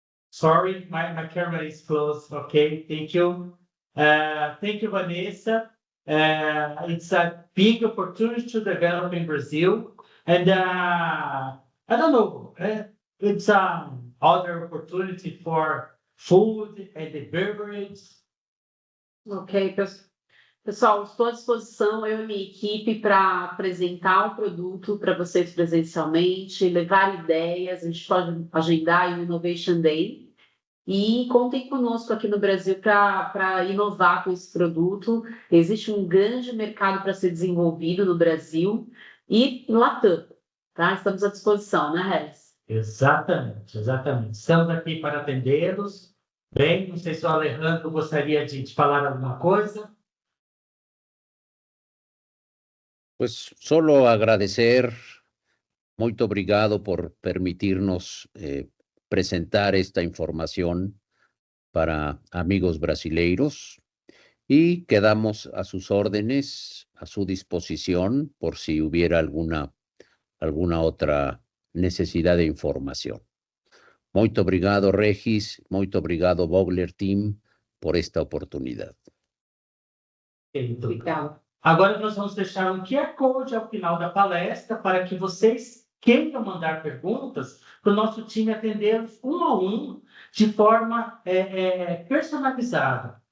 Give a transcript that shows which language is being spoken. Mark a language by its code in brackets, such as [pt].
[en] Sorry, my camera is closed. Okay, thank you. Thank you, Vanessa. It's a big opportunity to develop in Brazil. And I don't know, it's other opportunity for food and the beverage. [pt] Ok, pessoal, estou à disposição, eu e minha equipe, para apresentar o produto para vocês presencialmente, levar ideias, a gente pode agendar o Innovation Day. E contem conosco aqui no Brasil para inovar com esse produto. Existe um grande mercado para ser desenvolvido no Brasil e no Latam, tá? Estamos à disposição, né, Régis? Exatamente, exatamente. Estamos aqui para atendê-los. Bem, não sei se o Alejandro gostaria de falar alguma coisa. [es] Pues solo agradecer, [pt] muito obrigado [es] por permitirnos presentar esta información para amigos brasileiros y quedamos a sus órdenes, a su disposición por si hubiera alguna otra necesidad de información. [pt] Muito obrigado, Régis, muito obrigado, Vogler Team, por esta oportunidade. Obrigada. Agora nós vamos deixar um QR Code ao final da palestra para que vocês queiram mandar perguntas para o nosso time atendê-los um a um, de forma personalizada.